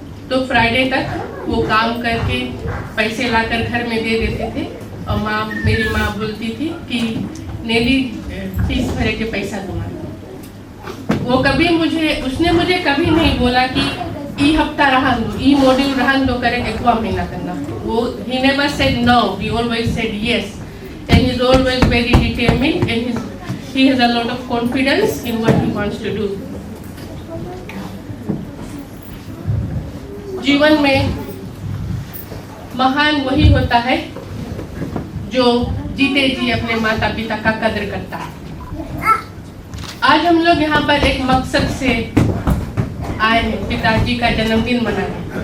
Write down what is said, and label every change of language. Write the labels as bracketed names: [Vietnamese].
[Hindi] तो फ्राइडे तक वो काम करके पैसे लाकर घर में दे देते थे और मेरी माँ बोलती थी कि नेली फीस भरे के पैसा दूंगा। वो उसने मुझे कभी नहीं बोला कि ई हफ्ता रहन दो, ई मॉड्यूल रहन दो करे 1 महीना करना। [English] वो he never said no, he always said yes, and he's always very determined and he has a lot of confidence in what he wants to do. [Hindi] जीवन में महान वही होता है जो जीते जी अपने माता पिता का कदर करता है। आज हम लोग यहाँ पर एक मकसद से आए हैं, पिताजी का जन्मदिन मनाने।